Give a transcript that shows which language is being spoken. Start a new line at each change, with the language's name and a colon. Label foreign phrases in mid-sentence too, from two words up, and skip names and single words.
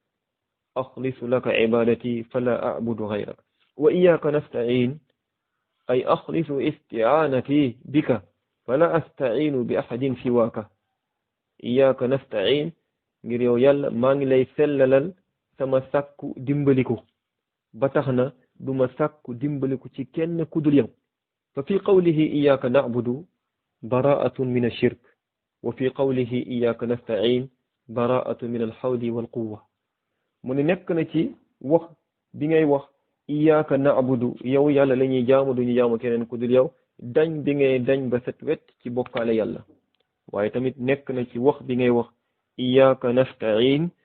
Arabic: أخلص لك عبادتي فلا أعبد غيرك وإياك نستعين أي أخلص استعانتي بك فلا أستعين بأحد سواك إياك نستعين
Wolof: ngir yow yàlla maa ngi lay sellalal sama sàkku dimbaliku ba tax na duma sàkku dimbaliku ci kenn ku dul yow
Arabic: ففي قوله إياك نعبد براءة من الشرك وفي قوله إياك نستعين براءة من الحول والقوة
Wolof: mu ne nekk na ci wax bi ngay wax
Arabic: إياك نعبد
Wolof: yow yàlla la ñuy jaamu duñu jaamu keneen ku dul yow dañ bi ngay dañ ba set wet ci bokkaale yàlla waaye tamit nekk na ci wax bi ngay wax
Arabic: إياك نستعين